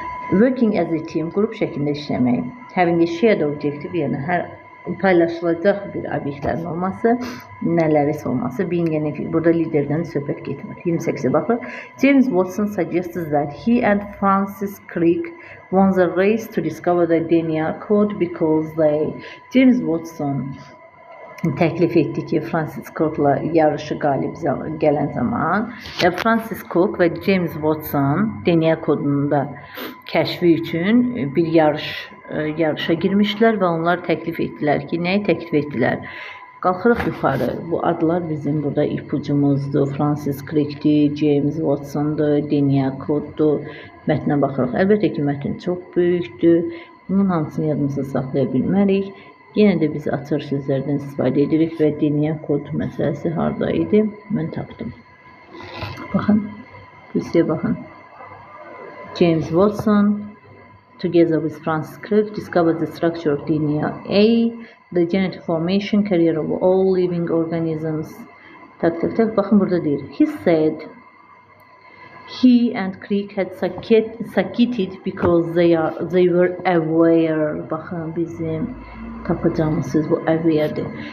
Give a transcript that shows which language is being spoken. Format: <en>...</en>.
<en>Working as a team,</en> <az>qrup şəklində işləmək.</az> <en>Having a shared objective,</en> <az>yəni hər paylaşılacaq bir obyektlərin olması, nələrisə olması,</az> <en>being an effective.</en> <az>Burada liderdən söhbət getmir. 28'e baxır.</az> <en>James Watson suggests that he and Francis Crick won the race to discover the DNA code because they...</en> <az>James Watson təklif etdi ki, Francis Crick'la yarışı qalib gələn zaman Francis Crick və James Watson DNA kodunu da kəşfi üçün bir yarışa girmişlər və onlar təklif etdilər ki, nəyi təklif etdilər? Qalxırıq yuxarı. Bu adlar bizim burada ipucumuzdur. Francis Crick'dir, James Watson'dur, DNA koddur. Mətnə baxırıq. Əlbəttə ki, mətn çox böyükdür. Bunun hamısını yadımızda saxlaya bilmərik. Yenə də biz açar sözlərdən istifadə edirik və DNA kod məsələsi harada idi? Mən tapdım. Baxın, bu baxın.</az> <en>James Watson, together with Francis Crick, discovered the structure of DNA, the genetic formation, career of all living organisms. Tak.</en> <az>Baxın, burada deyir.</az> <en>He said he and Crick had succeeded because they were aware.</en> <az>Baxın, bizim tapacağımız söz bu aware'dir.</az>